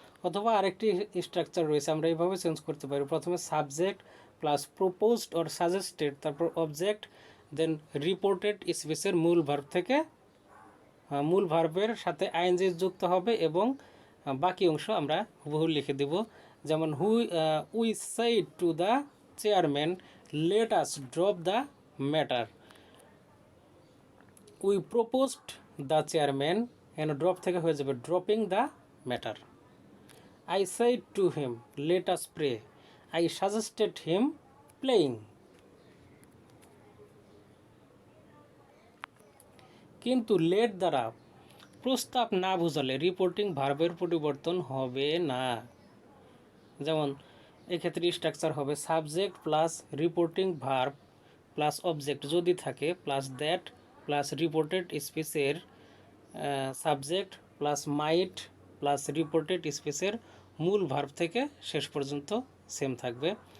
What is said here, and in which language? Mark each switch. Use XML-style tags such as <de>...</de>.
<bn>অথবা আরেকটি স্ট্রাকচার রয়েছে, আমরা এইভাবে চেঞ্জ করতে পারি, প্রথমে subject plus proposed or suggested, তারপর অবজেক্ট, দেন রিপোর্টেড স্পেসের মূল ভার্ব থেকে মূল ভার্বের সাথে আইএনজি যুক্ত হবে এবং বাকি অংশ আমরা হুবহু লিখে দেব।</bn> <en>যেমন we said to the chairman let us drop the matter, we proposed the chairman, and drop</en> <bn>থেকে হয়ে যাবে</bn> <en>Dropping the matter. I said to him, let us pray. I suggested him playing.</en> <bn>কিন্তু লেট দ্বারা প্রস্তাব না বোঝালে reporting ভার্বের পরিবর্তন হবে না। যেমন এক্ষেত্রে স্ট্রাকচার হবে subject plus reporting verb plus object যদি থাকে, প্লাস দ্যাট প্লাস রিপোর্টেড স্পেসের সাবজেক্ট প্লাস মাইট প্লাস রিপোর্টেড স্পেসের মূল ভার্ব থেকে শেষ পর্যন্ত সেম থাকবে।</bn>